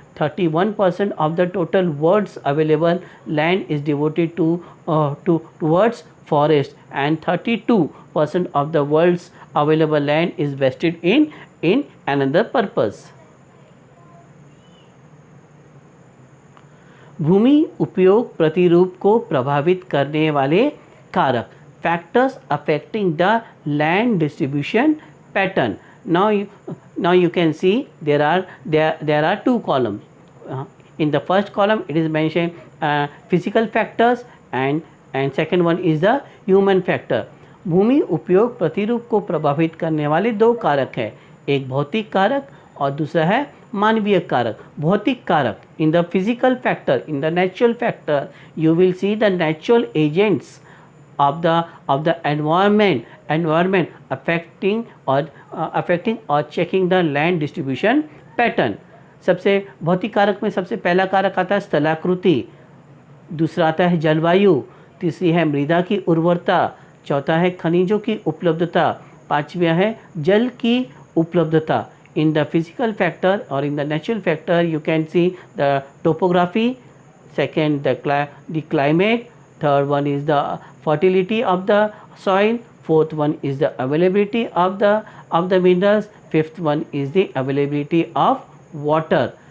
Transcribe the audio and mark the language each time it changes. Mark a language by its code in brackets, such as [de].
[en] 31% of the total world's available land is devoted towards forest, and 32% of the world's available land is vested in another purpose. [hi] भूमि उपयोग प्रतिरूप को प्रभावित करने वाले कारक, [en] factors affecting the land distribution pattern. Now you can see there are two columns. In the first column it is mentioned physical factors and second one is the human factor. [hi] भूमि उपयोग प्रतिरूप को प्रभावित करने वाले दो कारक हैं, एक भौतिक कारक और दूसरा है मानवीय कारक. भौतिक कारक, [en] in the physical factor, in the natural factor, you will see the natural agents of the environment affecting or checking the land distribution pattern. [hi] सबसे भौतिक कारक में सबसे पहला कारक आता है स्थलाकृति, दूसरा आता है जलवायु, तीसरी है मृदा की उर्वरता, चौथा है खनिजों की उपलब्धता, पांचवा है जल की उपलब्धता. [en] In the physical factor or in the natural factor you can see the topography, second the climate, third one is the fertility of the soil, fourth one is the availability of the minerals, fifth one is the availability of water.